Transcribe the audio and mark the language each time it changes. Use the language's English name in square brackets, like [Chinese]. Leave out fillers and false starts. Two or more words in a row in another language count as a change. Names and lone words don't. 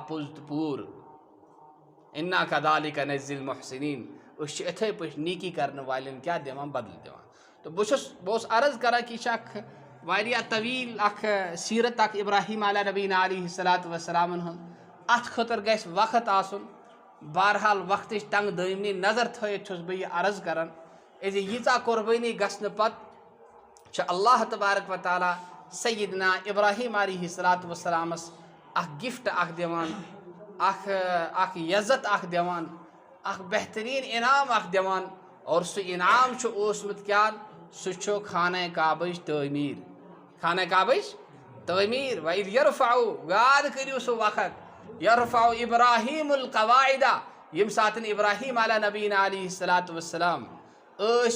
[Kashmiri] پوٚز تہٕ پوٗرٕ [Arabic] انا کذالک نجزی المحسنین [Kashmiri] أسۍ چھِ یِتھے پٲٹھۍ نیکی کرنہٕ والٮ۪ن کیٛاہ دِوان بدلہٕ دِوان تہٕ بہٕ اوسُس عرض کران کہ یہِ چھِ اکھ واریاہ طویٖل اکھ سیٖرت اکھ ابراہیم [Arabic] علیٰ نبینا علیہ الصلوۃ والسلامن [Kashmiri] ہُنٛد اتھ خٲطرٕ گژھِ وقت آسُن بہرحال وقتٕچ تنگ دٲمنی نظر تھٲیِتھ چھُس بہٕ یہِ عرض کران زِ ییٖژاہ قۄربٲنی گژھنہٕ پتہٕ چھُ [Arabic] اللہ تبارک و تعالیٰ [Kashmiri] سیدنا ابراہیم [Arabic] علیہ الصلوۃ والسلامس [Kashmiri] اکھ گفٹ اکھ دِوان اکھ عزت اکھ دِوان اکھ بہتریٖن انعام اکھ دِوان اور سُہ انعام چھُ اوسمُت کیٛاہ سُہ چھُ خانہ کعبٕچ تعمیٖر خانہ کعبٕچ تعمیٖر [Arabic] وَإِذْ يَرْفَعُ [Kashmiri] یاد کٔرِو سُہ وقت [Arabic] یرفع ابراہیم القواعد [Kashmiri] ییٚمہِ ساتہٕ ابراہیم [Arabic] علیٰ نبینا علیہ الصلوۃ والسلام [Kashmiri] ٲسۍ